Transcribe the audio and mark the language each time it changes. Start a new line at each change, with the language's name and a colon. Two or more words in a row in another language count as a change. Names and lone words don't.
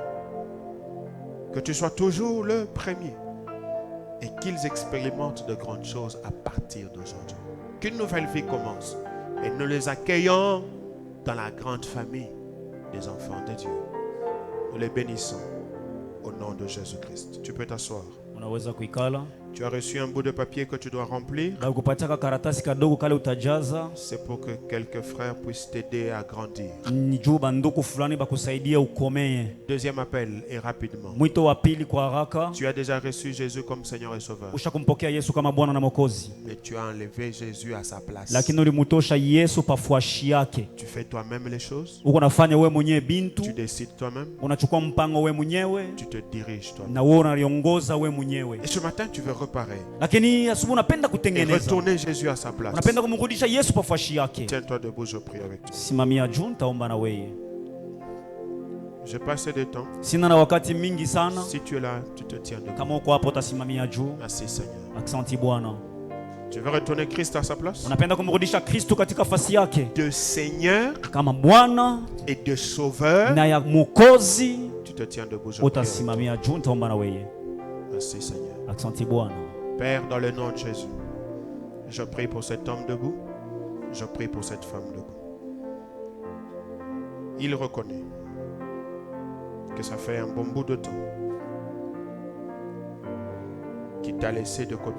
French: Que tu sois toujours le premier et qu'ils expérimentent de grandes choses à partir d'aujourd'hui. Qu'une nouvelle vie commence et nous les accueillons dans la grande famille des enfants de Dieu. Nous les bénissons au nom de Jésus-Christ. Tu peux t'asseoir.
Swahili: Unaweza kuikala.
French: Tu as reçu un bout de papier que tu dois remplir.
Swahili: bakupatiaka karatasi kadogo kale utajaza,
French: C'est pour que quelques frères puissent t'aider à grandir.
Swahili: ni juu banduku fulani bakusaidia ukomeye.
French: Deuxième appel et rapidement.
Swahili: Mwito wa pili kwa haraka,
French: Tu as déjà reçu Jésus comme Seigneur et Sauveur.
Swahili: ushakumpokea Yesu kama Bwana na Mwokozi,
French: Mais tu as enlevé Jésus à sa place.
Swahili: lakini ulimutosha Yesu pafuashi yake.
French: Tu fais toi-même les choses.
Swahili: Uko nafanya wewe mwenyewe bintu,
French: Tu décides toi-même.
Swahili: unachukua mpango wewe mwenyewe
French: Tu te diriges toi-même.
Swahili: na wewe unaliongoza wewe mwenyewe.
French: Et ce matin, tu veux réparer
Swahili: Lakini asubuhi unapenda
French: et
Swahili: kutengeneza,
French: retourner Jésus à sa place.
Swahili: unapenda kumrudisha Yesu pafuashi yake.
French: Tiens-toi debout, je prie avec toi.
Swahili: Simamia juu, nitaomba na wewe.
French: J'ai pas assez de temps.
Swahili: Sina na wakati mingi sana.
French: Si tu es là, tu te tiens debout.
Swahili: Kama uko hapo utasimamia juu.
French: Merci Seigneur.
Swahili: Asante Bwana.
French: Tu veux retourner Christ à sa place?
Swahili: Unapenda kumrudisha Kristo katika nafasi yake
French: De Seigneur
Swahili: kama Bwana
French: et de Sauveur.
Swahili: na ya Mwokozi,
French: Tu te tiens debout, je prie avec toi.
Swahili: utasimamia juu, nitaomba na wewe.
French: Merci Seigneur.
Swahili: Asante Bwana.
French: Père, dans le nom de Jésus, je prie pour cet homme debout. Je prie pour cette femme debout. Il reconnaît que ça fait un bon bout de temps qu'il t'a laissé de côté.